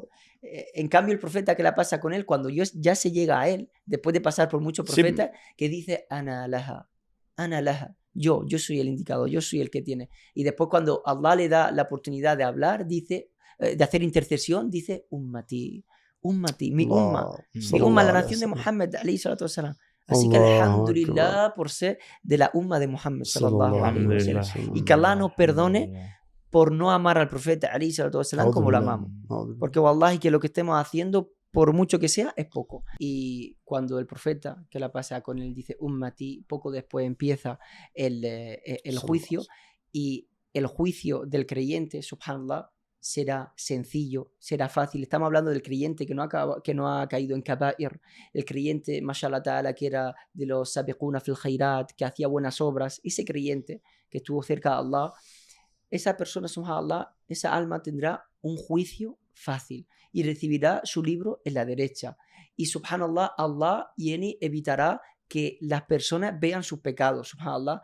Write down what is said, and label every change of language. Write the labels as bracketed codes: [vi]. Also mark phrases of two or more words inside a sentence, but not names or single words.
[es] En cambio el profeta, que la pasa con él, cuando ya se llega a él, después de pasar por muchos profetas, que dice [ar] أنا لها, [es] yo soy el indicado, yo soy el que tiene. Y después cuando Allah le da la oportunidad de hablar, dice, de hacer intercesión, dice ummati, mi umma, la nación de Muhammad [ar] عليه الصلاة والسلام. [es] Así que alhamdulillah por ser de la umma de Muhammad [ar] صلى الله عليه وسلم. [es] Y que Allah nos perdone por no amar al profeta [ar] عليه الصلاة والسلام [es] como lo amamos. Porque wallahi que lo que estemos haciendo, por mucho que sea, es poco. Y cuando el profeta, que la pasa con él, dice ummati, poco después empieza el juicio y el juicio del creyente, subhanallah, será sencillo, será fácil. Estamos hablando del creyente que no ha caído en kaba'ir, el creyente, [ar] ما شاء الله تعالى, [es] que era de los [ar] السابقون في الخيرات, [es] que hacía buenas obras, ese creyente que estuvo cerca de Allah, esa persona, subhanallah, esa alma tendrá un juicio fácil y recibirá su libro en la derecha. Y subhanallah, Allah evitará que las personas vean sus pecados, subhanallah.